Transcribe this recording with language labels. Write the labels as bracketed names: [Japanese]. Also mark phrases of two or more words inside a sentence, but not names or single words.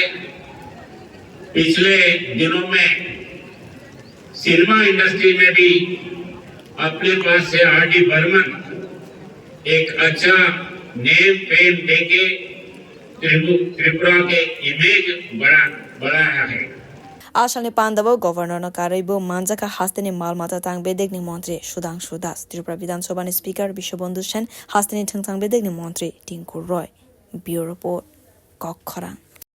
[Hindi] पिछले दिनों में [English] cinema industry [Hindi] में भी अपने पास से आर.डी. बर्मन एक अच्छा [English] name fame [Hindi] देके त्रिपुरा के इमेज बढ़ाया है। [Kok Borok] Asalni pandao Governor no karwi manjakha Hasteni maalmata tangbedekni montri Sudhangshu Tripura bidhansabha ni Speaker Biswa Bandhu Sen Hasteni tangbedekni montri Tinku Roy. [English] Bureau Report [Kok Borok] Kokkhorang.